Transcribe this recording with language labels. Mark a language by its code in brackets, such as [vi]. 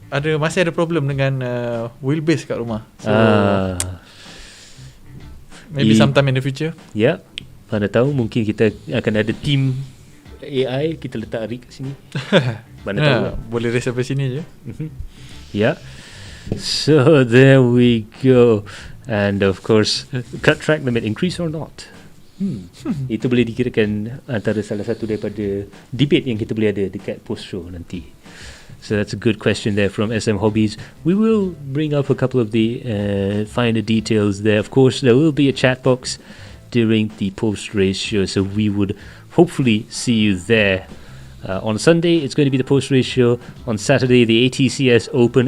[ms] Masih ada problem dengan wheelbase kat rumah. [en] So maybe sometime in the future. [ms] Yeah. Mana tahu mungkin kita akan ada team AI, kita letak Rick kat sini. Mana tahu boleh race sampai sini je. [en] Yeah. So there we go. And of course, cut track limit increase or not? [ms] Itu boleh dikirakan antara salah satu daripada debate yang kita boleh ada dekat post show nanti. [en] So that's a good question there from SM Hobbies. We will bring up a couple of the finer details there. Of course, there will be a chat box during the post race show, so we would hopefully see you there. On Sunday, it's going to be the post-race show. On Saturday, the ATCS Open.